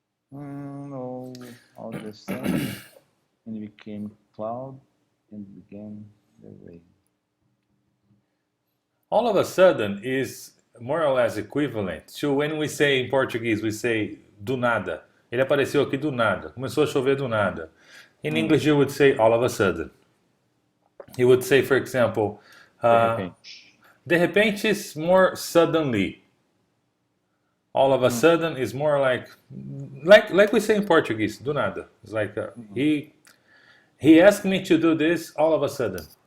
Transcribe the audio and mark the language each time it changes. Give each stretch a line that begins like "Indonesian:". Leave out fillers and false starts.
English: No, all of a sudden, and became cloud and began the rain. All of a sudden is more or less equivalent to when we say in Portuguese, we say do nada.
Portuguese: Ele apareceu aqui do nada. Começou a chover do nada.
English: In English, you would say all of a sudden. You would say, for example,
Portuguese: De uh, repente.
English: de repente is more suddenly. All of a sudden is more like we say in Portuguese, do nada. It's like he asked me to do this all of a sudden.